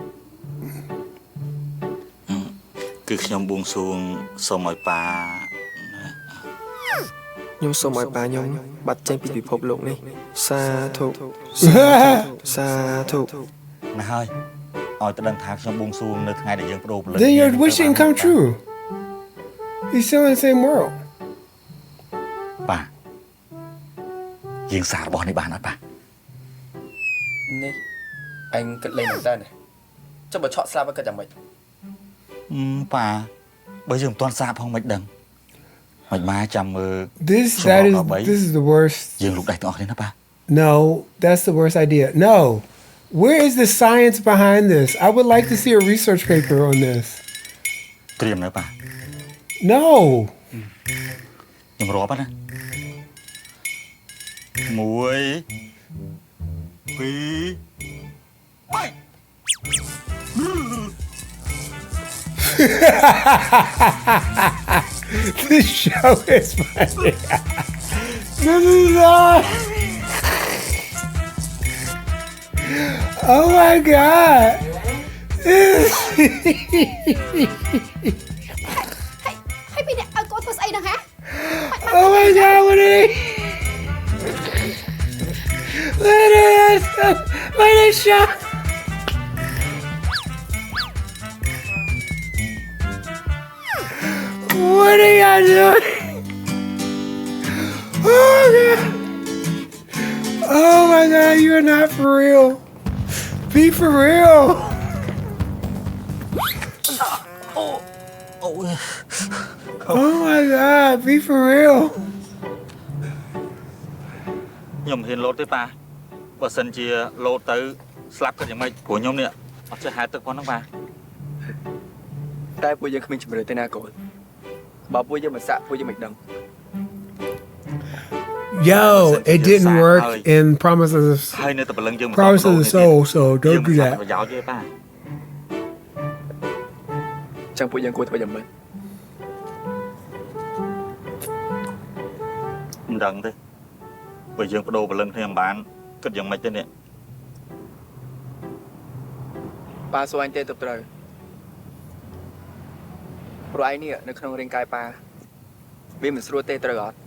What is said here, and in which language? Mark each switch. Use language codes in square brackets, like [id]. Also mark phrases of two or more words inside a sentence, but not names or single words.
[km] គឺខ្ញុំបួងសួងសូមឲ្យប៉ា ខ្ញុំសូមឲ្យប៉ាខ្ញុំបាត់ចេញពីពិភពលោកនេះសាធុសាធុ ណាហើយឲ្យទៅដឹងថាខ្ញុំបួងសួងនៅថ្ងៃដែលយើងបដូរព្រលឹង [en] Then your wish didn't come true. He's still in the same world. [km] ប៉ាយើងសាររបស់នេះបានអត់ប៉ា នេះឯងគិតលេងមែនតើចុះបើឆក់ស្លាប់ឲ្យគិតយ៉ាងម៉េច ប៉ាបើយើងមិនទាន់សារផងមិនដឹងមិនម៉ាចាំមើល [en] This is the worst. [km] យើងលុបដៃទាំងអស់គ្នាណាប៉ា [en] No, that's the worst idea. No. Where is the science behind this? I would like to see a research paper on this. [km] ត្រៀមនៅប៉ា [en] No. [km] ខ្ញុំរាប់ណា1 2 3 [en] This show is funny. This is not. Oh my god. [km] ហើយពីអ្នកឲ្យកូនធ្វើស្អីហ្នឹងហ៎ [en] Oh my god, what are they? What a shot. What are y'all doing? Oh god. Oh my god, you're not for real. Be for real. Oh my god, be for real. [km] ខ្ញុំមិនហ៊ានលោតទេប៉ាបើសិនជាលោតទៅស្លាប់គិតយ៉ាងម៉េចព្រោះខ្ញុំនេះអត់ចេះហែលទឹកផងហ្នឹងប៉ា តែពួកយើងគ្មានជំរឿនទេណាកូនបើពួកយើងមិនសាក់ពួកយើងមិនដឹង [en] Yo, it didn't work in Promises [km] ហើយនៅតែព្រលឹងយើងមិន [en] Promise of the Soul, so don't do that. [km] ប្រយោជន៍ទេប៉ា ចឹងពួកយើងគួរធ្វើយ៉ាងម៉េច មិនដឹងទេបើយើងបដូរព្រលឹងគ្នាមិនបានគិតយ៉ាងម៉េចទេនេះ ប៉ាសួរអញទេទៅត្រូវព្រោះឯងនេះនៅក្នុងរាងកាយប៉ាវាមិនស្រួលទេត្រូវអត់